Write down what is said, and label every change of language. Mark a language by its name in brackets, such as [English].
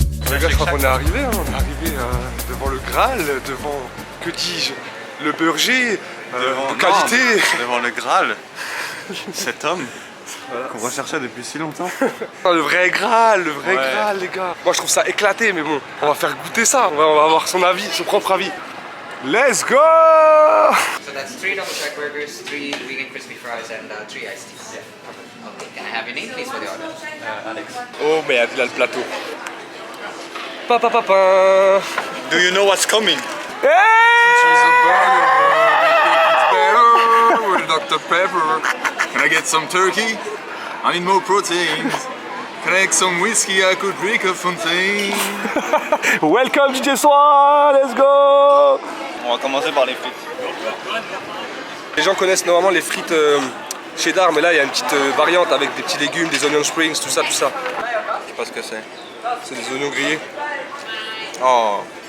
[French] Les gars, je crois qu'on est arrivé, hein. On est arrivé devant le Graal, devant, que dis-je, le burger de qualité. Devant le Graal, cet homme qu'on recherchait depuis si longtemps. Le vrai Graal, Graal, les gars. Moi, je trouve ça éclaté, mais bon, on va faire goûter ça. On va avoir son avis, son propre avis. [English] Let's go! So that's 3 double shack burgers, 3 vegan crispy fries, and 3 iced teas. Yeah. Okay, can I have your name, please, for the order? Alex. [French] Oh merde, il a le plateau. Papa. [English] Do you know what's coming? With Dr. Pepper. Can I get some turkey? I need more proteins. Can I get some whiskey? I could drink a fontaine. Welcome DJ Swan, let's go! [French] On va commencer par les frites. Les gens connaissent normalement les frites cheddar, mais là il y a une petite variante avec des petits légumes, des onion springs, tout ça. Je sais pas ce que c'est. C'est des oignons grillés. Oh.